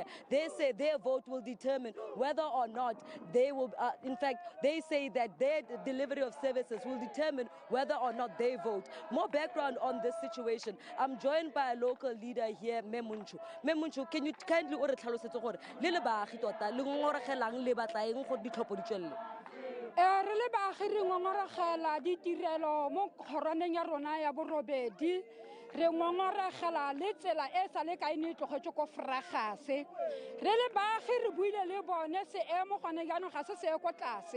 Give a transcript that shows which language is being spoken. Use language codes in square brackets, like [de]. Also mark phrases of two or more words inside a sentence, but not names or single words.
[en] They say their vote will determine whether or not they will, in fact, they say that their delivery of services will determine whether or not they vote. More background on this situation. I'm joined by a local leader here, Memunchu. Memunchu, can you kindly order [tn] re le baagi re ngongorogela ditirelo mo kgoraneng ya rona ya borobedi re ngongorogela le tsela e sa le kae tlogetse ko fragase re le baagi re buile le bone seemo gone jaanong ga se se ko tlase